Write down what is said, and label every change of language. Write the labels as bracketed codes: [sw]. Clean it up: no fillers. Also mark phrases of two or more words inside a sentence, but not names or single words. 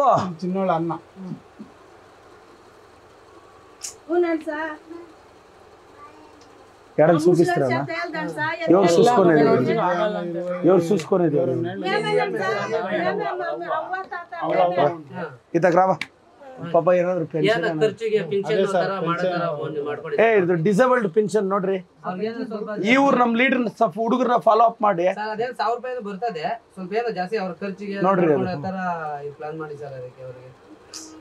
[te] చిన్నోళ్ళ అన్న. ఎడని చూపిస్తారా? ఎవరు చూసుకునేది? ఎవరు చూసుకునేది? ఇతకు రావా [kn] ಪಾಪ ಏನಾದ್ರು ಇದು [en] disabled pension [kn] ನೋಡ್ರಿ. ಇವ್ರು ನಮ್ ಲೀಡರ್ ಹುಡುಗರನ್ನ [en] follow up [kn] ಮಾಡಿ ₹1000 ಬರ್ತದೆ, ಸ್ವಲ್ಪ ಏನೋ ಜಾಸ್ತಿ ಅವ್ರ ಖರ್ಚಿಗೆ ನೋಡ್ರಿ ಪ್ಲಾನ್ ಮಾಡಿ ಸರ್. ಅದಕ್ಕೆ ಅವ್ರಿಗೆ